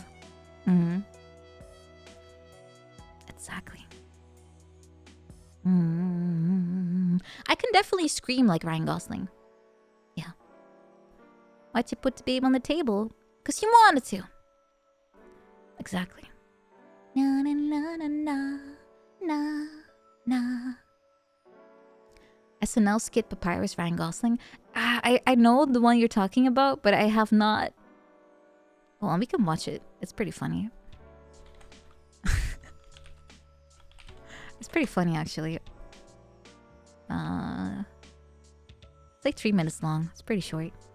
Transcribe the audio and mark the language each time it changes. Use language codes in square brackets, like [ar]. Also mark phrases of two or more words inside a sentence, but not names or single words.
[en] Mm-hmm. Exactly. Mm-hmm. I can definitely scream like Ryan Gosling. Yeah. Why'd you put the babe on the table? Because you wanted to. Exactly. Na na na na na na na. SNL skit Papyrus Ryan Gosling. I know the one you're talking about, but I have not. Well, we can watch it. It's pretty funny. It's pretty funny actually. It's like 3 minutes long. It's pretty short.